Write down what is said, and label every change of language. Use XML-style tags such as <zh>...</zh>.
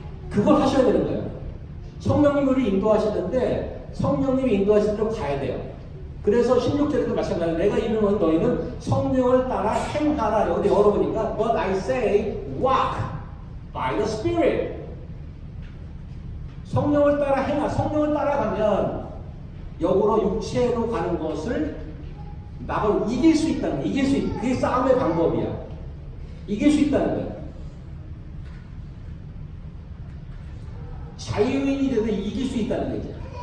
<ko>그걸 하셔야 되는 거예요. 성령님이 우리 인도하시는데 성령님이 인도하시는 대로 가야 돼요. 그래서 16절에도 마찬가지로 내가 이르는 너희는 성령을 따라 행하라. 여기 열어보니까</ko> <en>But I say walk by the Spirit.</en> <ko>성령을 따라 행하. 성령을 따라가면 역으로 육체로 가는 것을 막을 이길 수 있다는 거예요. 이길 수 있. 그게 싸움의 방법이야. 이길 수 있다는 거예요. 자유인이 돼도 이길 수 있다는 거죠.</ko>